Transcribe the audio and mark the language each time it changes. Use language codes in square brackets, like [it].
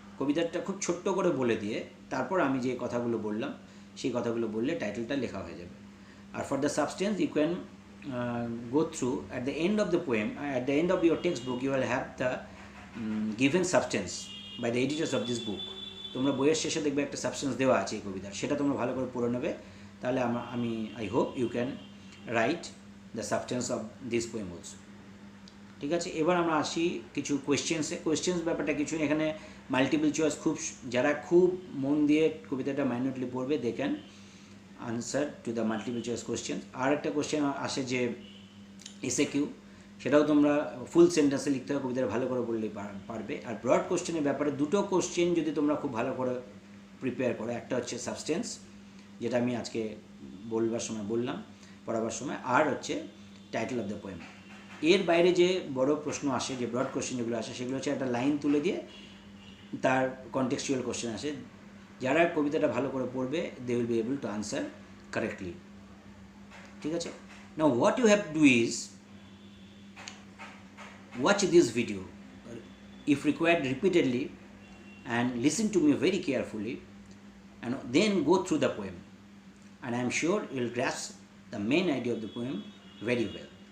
[bn] কবিতাটা খুব ছোট্ট করে বলে দিয়ে তারপর আমি যে কথাগুলো বললাম সেই কথাগুলো বললে টাইটেলটা লেখা হয়ে যাবে। [en] আর for the substance you can go through at the end of the poem, at the end of your textbook you will have the given substance by the editors of this book. [bn] তোমরা বইয়ের শেষে দেখবে একটা substance দেওয়া আছে এই কবিতার, সেটা তোমরা ভালো করে পড়ে নেবে। তাহলে আমি [en] I hope you can write the substance of this poem also. [bn] ঠিক আছে, এবার আমরা আসি কিছু কোয়েশ্চেন্সে। কোয়েশ্চেন্স ব্যাপারটা কিছু এখানে মাল্টিপল চয়েস, খুব যারা খুব মন দিয়ে কবিতাটা মাইনুটলি পড়বে [en] They can answer to the multiple choice question. [bn] আর একটা কোয়েশ্চেন আসে যে এসএ কিউ, সেটাও তোমরা ফুল সেন্টেন্সে লিখতে হবে, কবিতাটা ভালো করে বললেই পারবে। আর ব্রড কোয়েশ্চেনের ব্যাপারে দুটো কোয়েশ্চেন যদি তোমরা খুব ভালো করে প্রিপেয়ার করো, একটা হচ্ছে সাবস্টেন্স, যেটা আমি আজকে বলবার সময় বললাম, পড়াবার সময়, আর হচ্ছে টাইটেল অফ দ্য পোয়েম। এর বাইরে যে বড় প্রশ্ন আসে, যে ব্রড কোয়েশ্চেন যেগুলো আসে, সেগুলো হচ্ছে একটা লাইন তুলে দিয়ে তার কনটেক্সচুয়াল কোয়েশ্চেন আসে। যারা কবিতাটা ভালো করে পড়বে [en] They will be able to answer correctly. [bn] ঠিক আছে, [en] Now what you have to do is watch this video if required repeatedly and listen to me very carefully and then go through the poem, and I am sure you will grasp the main idea of the poem very well.